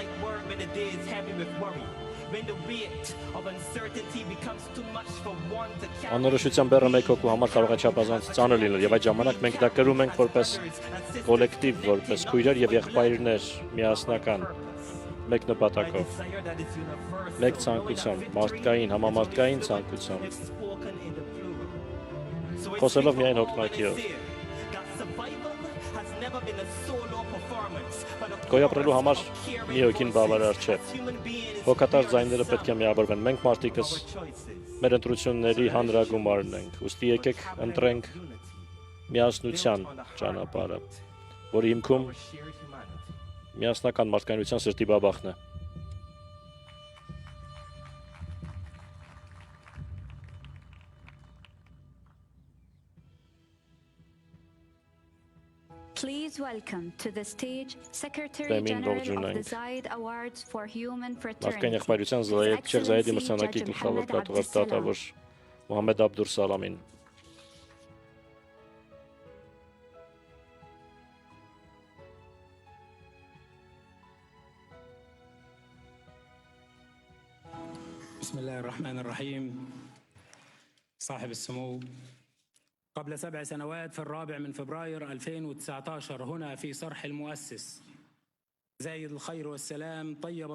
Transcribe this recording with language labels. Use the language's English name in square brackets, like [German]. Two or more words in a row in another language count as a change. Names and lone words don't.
[Armenian] Անորոշության բեռը մեկ հոգու համար կարող է չափազանց ծանր լինել, եւ այդ ժամանակ մենք դա կրում ենք որպես կոլեկտիվ, որպես քույրեր եւ եղբայրներ միասնական, մեկ նպատակով, մեկ ցանկությամբ, մարդկային, համամարտկային ցանկությամբ, խոսելով միայն հոգնակիով։ [English] never been a solo performance, but a [Armenian] Գոյապրելու համար [English] chorus of caring [Armenian] մի հոգին բավարար չէ։ [English] voices. Human beings [Armenian] Հոգատար ձայները պետք է միավորվեն։ Մենք մարդիկս [English] our choices. [Armenian] մեր ընտրությունների հանրագումարն ենք։ Ուստի եկեք ընտրենք միասնության ճանապարհը, որի հիմքում [English] Our shared humanity. [Armenian] միասնական մարդկայնության սրտի բաբախն է։ [English] Please welcome to the stage Secretary [Armenian] Դեմին [English] General of the [Armenian] ողջունենք [English] Zayed Awards for Human [Armenian] Մարդկային [English] Fraternity. [Armenian] եղբայրության [English] His [Armenian] Շեյխ Զայեդի [English] Excellency [Armenian] մրցանակի [English] Judge [Armenian] գլխավոր [English] Mohammed [Armenian] դատուղար [English] Abdeslam. [Armenian] դատավոր Մոհամեդ Աբդուր Սալամին։ [Arabic] بسم الله الرحمن الرحيم. صاحب السمو، قبل 7 سنوات في 4 من فبراير 2019 هنا في صرح المؤسس زايد الخير والسلام طيب